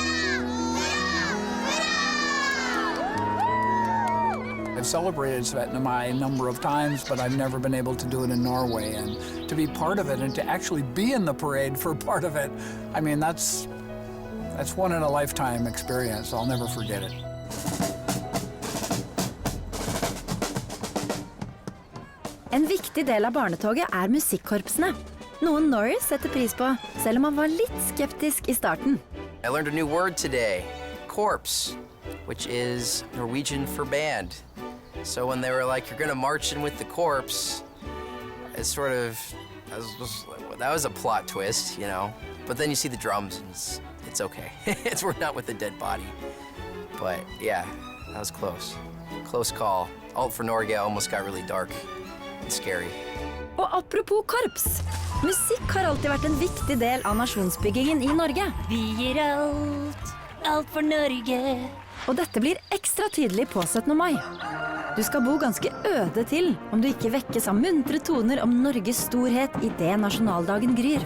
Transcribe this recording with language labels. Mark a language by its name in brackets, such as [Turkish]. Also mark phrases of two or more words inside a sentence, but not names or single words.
[English] I've celebrated 17. Mai a number of times, but I've never been able to do it in Norway. And to be part of it and to actually be in the parade for part of it, I mean, that's one in a lifetime experience. I'll never forget it. [Norwegian] En viktig del av barnetoget musikkorpsene. Noen Norris setter pris på, selv om han var litt skeptisk I starten. [English] I learned a new word today, corpse, which is Norwegian for band. So when they were like, you're gonna march in with the corpse, it's sort of, that was a plot twist, you know? But then you see the drums and it's okay. We're not with the dead body. But yeah, that was close. Close call. Alt for Norge almost got really dark and scary. [Norwegian] Og apropos korps, musikk har alltid vært en viktig del av nasjonsbyggingen I Norge. Vi gir alt for Norge. Og dette blir ekstra tydelig på 17. mai. Du skal bo ganske øde til om du ikke vekkes av muntre toner om Norges storhet I det nasjonaldagen gryr.